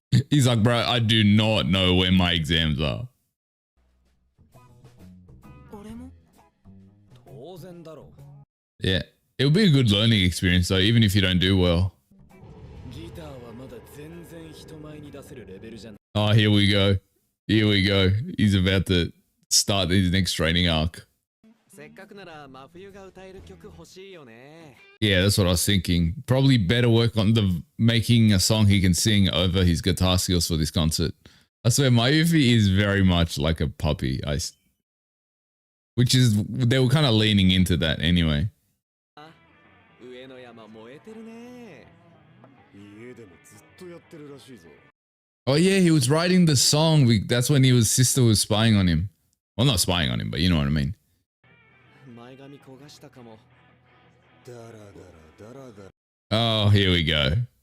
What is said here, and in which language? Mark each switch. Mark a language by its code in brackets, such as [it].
[en] He's like, bro, I do not know where my exams are. [ja] 俺も当然だろう。 [en] Yeah, it'll be a good learning experience though, even if you don't do well. [ja] ギターはまだ全然人前に出せるレベルじゃない。 [en] Oh, here we go. Here we go. He's about to start his next training arc. [ja] せっかくなら真冬が歌える曲欲しいよね。 [en] Yeah, that's what I was thinking. Probably better work on the making a song he can sing over his guitar skills for this concert. I swear, Mayufi is very much like a puppy. Which is, they were kind of leaning into that anyway. [ja] 上の山燃えてるね。家でもずっとやってるらしいぞ。 [en] Oh yeah, he was writing the song. That's when his sister was spying on him. Well, not spying on him, but you know what I mean. [ja] 前髪焦がしたかも。だらだらだらだら。 [en] Oh, here we go.